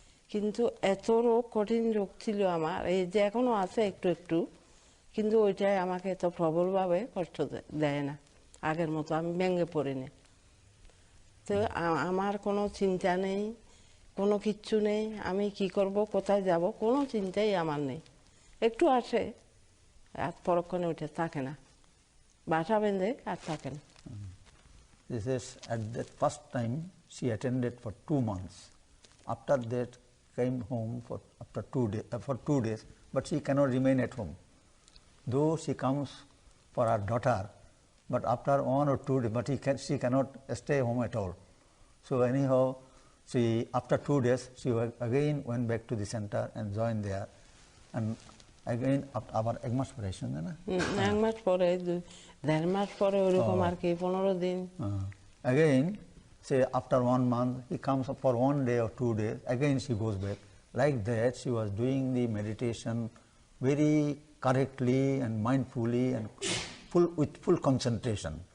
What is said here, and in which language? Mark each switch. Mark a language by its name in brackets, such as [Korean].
[Bangla] কিন্তু এত রোগ, কঠিন রোগ ছিল আমার, এই যে এখনো আছে একটু একটু, কিন্তু ওইটাই আমাকে এত প্রবলভাবে কষ্ট দেয় না, আগের মতো আমি ভেঙে পড়িনি। তো আমার কোনো চিন্তা নেই, কোনো কিচ্ছু নেই, আমি কি করব, কোথায় যাব, কোনো চিন্তাই আমার নেই। একটু আসে আর পরক্ষণে ওইটা থাকে না, বাসা বেঁধে আর থাকে না। [English] This is at that first time she attended for 2 months. After that came home for 2 days, but she cannot remain at home. Though she comes for her daughter, but after 1 or 2 days, but she cannot stay home at all. So anyhow, after 2 days, she again went back to the center and joined there. And again, [Bangla] আবার 1 মাস পরে এসেছেন না? 1 মাস পরে, 1.5 মাস পরে, ওরকম আর কি 15 দিন। [English] Again, say after 1 month, he comes for 1 day or 2 days, again she goes back. Like that, she was doing the meditation very correctly and mindfully and with full concentration.